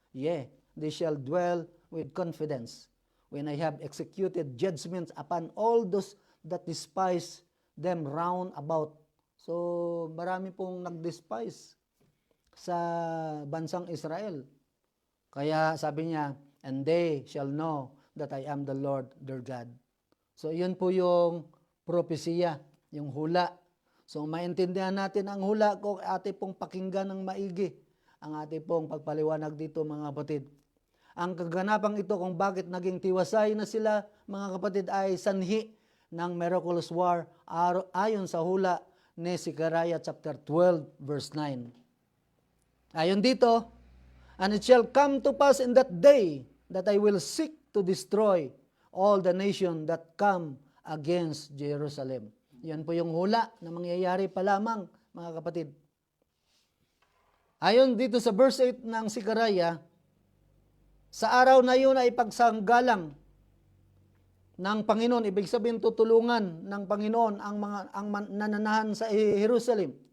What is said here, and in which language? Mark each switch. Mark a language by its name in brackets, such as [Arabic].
[English] Yea, they shall dwell with confidence when I have executed judgments upon all those that despise them round about. [Filipino] So, marami pong nag-despise sa bansang Israel. Kaya sabi niya, [English] and they shall know that I am the Lord their God. [Filipino] So, yun po yung propesiya, yung hula. So, maintindihan natin ang hula kung ate pong pakinggan ng maigi ang ate pong pagpaliwanag dito, mga kapatid. Ang kaganapang ito kung bakit naging tiwasay na sila, mga kapatid, ay sanhi ng miraculous war ayon sa hula ni Zechariah chapter 12 verse 9. Ayon dito, [English] and it shall come to pass in that day that I will seek to destroy all the nation that come against Jerusalem. [Filipino] Yan po yung hula na mangyayari pa lamang, mga kapatid. Ayon dito sa verse 8 ng Zechariah, sa araw na yun ay pagsanggalang ng Panginoon, ibig sabihin tutulungan ng Panginoon ang nananahan sa Jerusalem.